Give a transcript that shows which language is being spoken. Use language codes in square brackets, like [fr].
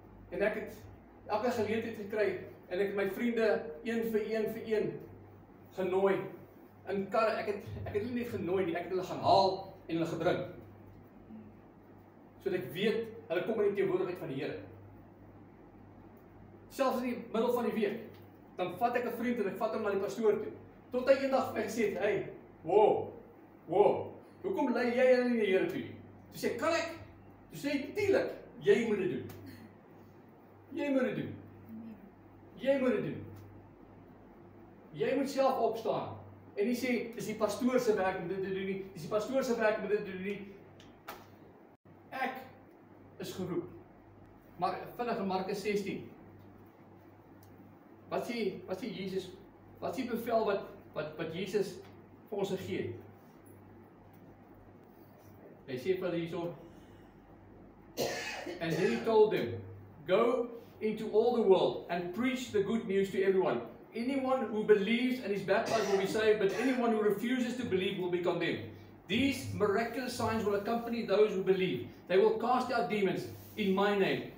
[af] En ek het elke geleentheid gekry en ek het my vriende een vir een genooi in karre. Ek het hulle nie genooi nie, ek het hulle gaan haal en hulle gebring. Sodat ek weet hulle kom in die teenwoordigheid van die Here. Selfs in die middel van die week, dan vat ek 'n vriend en ek vat hom na die pastoor toe. Tot hy eendag vir my gesê het, "Hey, wow, hoekom lei jy hulle nie die Here toe?" Toe sê, "Kan ek?" Toe sê hy, "Tuurlik, jy moet dit doen. Jy moet dit doen. Jy moet dit doen. Jy moet self opstaan." En nie sê, "Dis die pastoor se werk om dit te doen nie, dis die pastoor se werk om dit te doen nie." Ek is geroep. Maar vinnig in Markus 16. Wat sê Jesus? Wat is die bevel wat Jesus vir ons gegee het? Hy sê vir hulle hierso, [en] "And then he told them, go into all the world and preach the good news to everyone. Anyone who believes and is baptized will be saved, but anyone who refuses to believe will be condemned. These miraculous signs will accompany those who believe. They will cast out demons in my name.